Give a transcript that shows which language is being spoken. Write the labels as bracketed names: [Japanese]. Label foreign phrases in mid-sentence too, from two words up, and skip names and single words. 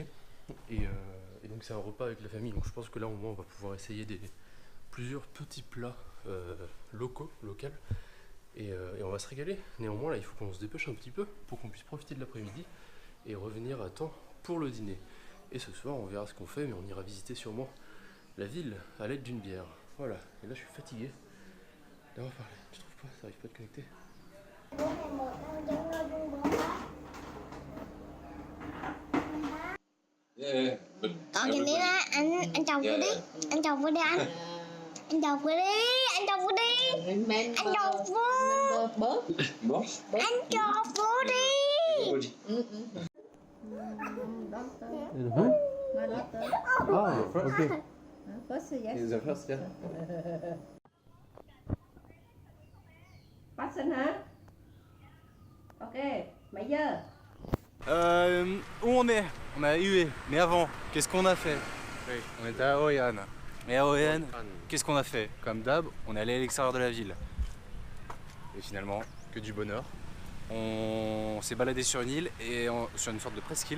[French] Et donc c'est un repas avec la famille, donc je pense que là au moins on va pouvoir essayer plusieurs petits plats locaux, et on va se régaler. Néanmoins là il faut qu'on se dépêche un petit peu pour qu'on puisse profiter de l'après-midi et revenir à temps pour le dîner. Et ce soir on verra ce qu'on fait, mais on ira visiter sûrement la ville à l'aide d'une bière. Voilà, et là je suis fatigué d'avoir parlé. Tu trouves pas? Ça arrive pas de connecter. [Vietnamese] Còn nhìn đi ra, anh chồng tôi đi, anh chồng tôi đi anh. Anh chồng tôi đi, anh chồng tôi đi. Anh chồng vô. Anh chồng vô đi. Ah, ok. [English] First, yes. The first, yeah. [Vietnamese] Passion hả? Ok, mấy giờ? [French] Où on est? On est à Hue. Mais avant, qu'est-ce qu'on a fait? Oui, on était à Hoi An. Et à Hoi An, qu'est-ce qu'on a fait? Comme d'hab, on est allé à l'extérieur de la ville. Et finalement, que du bonheur. On s'est baladé sur une île, sur une sorte de presqu'île.